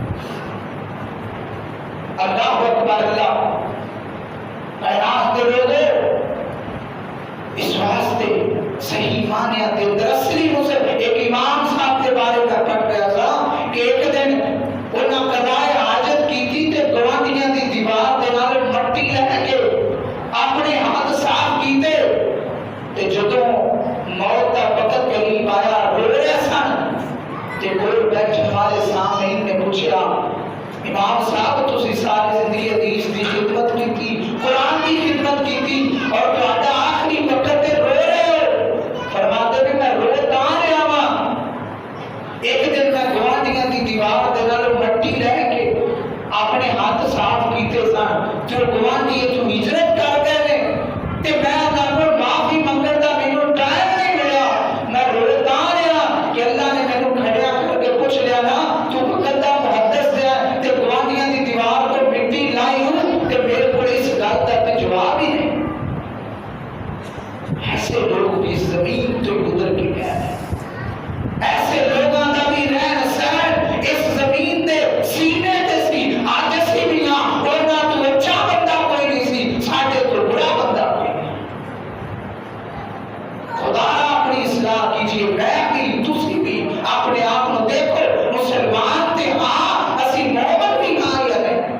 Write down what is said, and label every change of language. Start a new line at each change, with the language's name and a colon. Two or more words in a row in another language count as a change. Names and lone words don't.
Punjabi: اللہ اکبر، اللہ اعراض دے لوگوں اس واسطے صحیح معنی دے اندر اصلی مسلم
Urdu: ایک امام صاحب کے بارے میں پڑھ رہا تھا کہ ایک دن
Punjabi: انہاں قضائے حاجت کی تھی تے گوانڈیاں دی دیوار دے نال مٹی لے کے اپنے ہاتھ صاف کیتے تے جدوں موت دا وقت قریب آیا رو رہے سن تے
Urdu: ہمارے سامعین نے پوچھا امام صاحب
Punjabi: تسی ساری زندگی
Urdu: حدیث کی خدمت کی تھی، قرآن کی خدمت کی تھی اور
Punjabi: تہاڈا آخری وقت تے
Urdu: رو رہے ہو؟
Punjabi: فرماتے کہ میں رو تاں رہا وا، ایک دن میں گوانڈیاں دی دیوار دے نال مٹی لے کے اپنے ہاتھ صاف کیتے سن، جو گوانڈی تو ہجرت کر گئے نے تے میں انہاں کول معافی منگن دا مینوں ٹائم نہیں ملیا، میں رو تاں رہا کہ اللہ نے مینوں کھڑیا کر کے پوچھ لیا نا تو وقت دا محدث ہے تے گوانڈیاں دی دیوار تے مٹی لائی ہوں تے میرے کول اس گل دا تے جواب ہی نہیں۔
Urdu: ایسے لوگ بھی زمین تو گزر کے گئے ہیں،
Punjabi: ایسے لوگاں دا بھی رہن سہن اس زمین دے سینے تے سی، اج اسی بھی ہاں انہاں تو اچھا بندہ کوئی نہیں سی، ساڈے تو برا بندہ کوئی نہیں۔
Urdu: خدا اپنی اصلاح کیجیے،
Punjabi: میں بھی تسی بھی اپنے آپ کو دیکھو مسلمان تے ہاں اسی مومن بھی ہاں یا نہیں۔